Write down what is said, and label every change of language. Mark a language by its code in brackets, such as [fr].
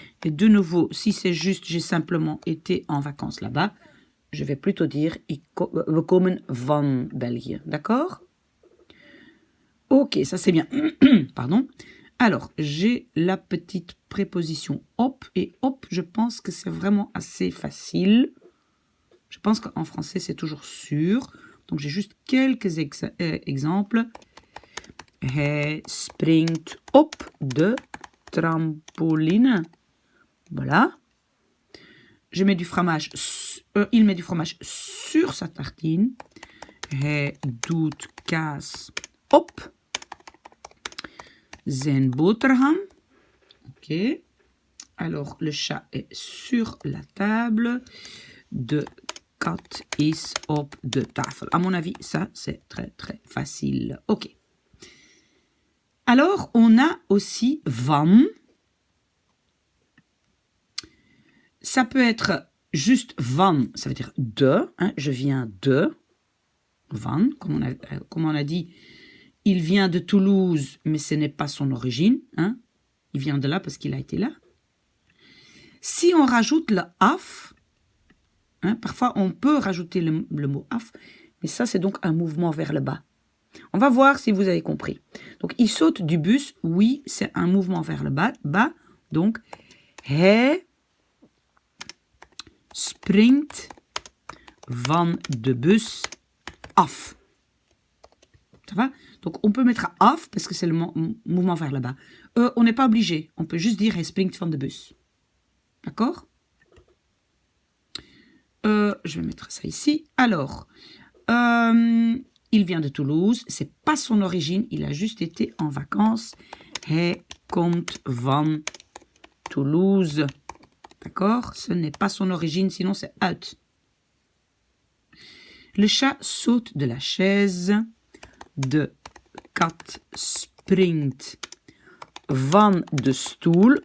[fr] Et de nouveau, si c'est juste, j'ai simplement été en vacances là-bas, je vais plutôt dire [nl] we komen van België. [fr] D'accord? Ok, ça c'est bien. Pardon. Alors, j'ai la petite préposition op. Et op, je pense que c'est vraiment assez facile. Je pense qu'en français, c'est toujours sûr. Donc, j'ai juste quelques exemples. [nl] Hij springt op de trampoline. [fr] Voilà. Je mets du fromage, il met du fromage sur sa tartine. [nl] Hij doet kaas op zijn boterham. [fr] Ok. Alors, le chat est sur la table. [nl] De kat is op de tafel. [fr] À mon avis, ça, c'est très, très facile. Ok. Alors, on a aussi van. Ça peut être juste van, ça veut dire de. Hein, je viens de. Van, comme on a dit, il vient de Toulouse, mais ce n'est pas son origine. Hein. Il vient de là parce qu'il a été là. Si on rajoute le af, hein, parfois on peut rajouter le mot af, mais ça c'est donc un mouvement vers le bas. On va voir si vous avez compris. Donc il saute du bus, oui, c'est un mouvement vers le bas. [nl] Donc, hij springt van de bus af. [fr] Ça va? Donc on peut mettre af parce que c'est le mouvement vers le bas. on n'est pas obligé. On peut juste dire [nl] hij springt van de bus. [fr] D'accord? Je vais mettre ça ici. Alors, il vient de Toulouse. C'est pas son origine. Il a juste été en vacances. [nl] Hij komt van Toulouse. [fr] D'accord? Ce n'est pas son origine, sinon c'est uit. Le chat saute de la chaise. [nl] De kat springt van de stoel.